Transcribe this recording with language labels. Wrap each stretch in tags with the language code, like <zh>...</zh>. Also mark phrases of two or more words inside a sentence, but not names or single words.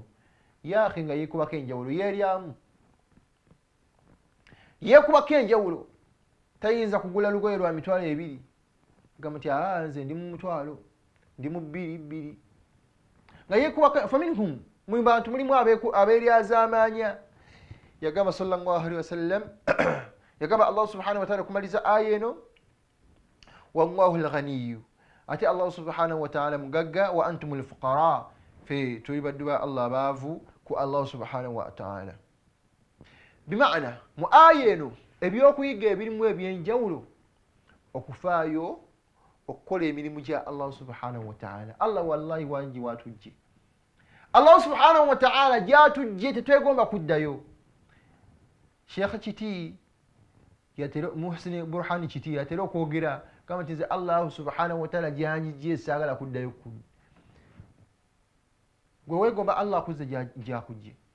<lg>Yaakhi nga yeekubako enjawulo yeeryamu, yeekubako enjawulo. Tayinza kugula lugoye lwa mitwalo 2 gamba nti nze ndi mu mutwalo, ndi mu 2 nga yeekubako. Faminhum, mu bantu mulimu abeeryazaamaanya. Yagamba</lg> <ar>صلى الله عليه وسلم,</ar> <lg>yagamba</lg> <ar>الله سبحانه وتعالى</ar> <lg>kumaliza aya eno,</lg> <ar>والله الغني,</ar> <lg>ate</lg> <ar>الله سبحانه وتعالى</ar> <lg>mugagga,</lg> <ar>وأنتم الفقراء,</ar> <lg>fe tuli baddu ba Allah baavu ku</lg> <ar>الله سبحانه وتعالى.</ar> <lg>Bimaana mu aya eno ebyokuyiga ebirimu ebyenjawulo, okufaayo okukola emirimu gya</lg> <ar>الله سبحانه وتعالى.</ar> <lg>Allah wallahi wangi watujje.</lg> <ar>الله سبحانه وتعالى</ar> <lg>gyatujje tetwegomba kuddayo. Sheikh Kiti yatero, Muhsin Burhani Kiti yatero okwogera kama nti</lg> <ar>الله سبحانه وتعالى</ar> <lg>gyanjije saagala kuddayo kuno. Gwe weegomba Allah akuzze gyakujje.</lg>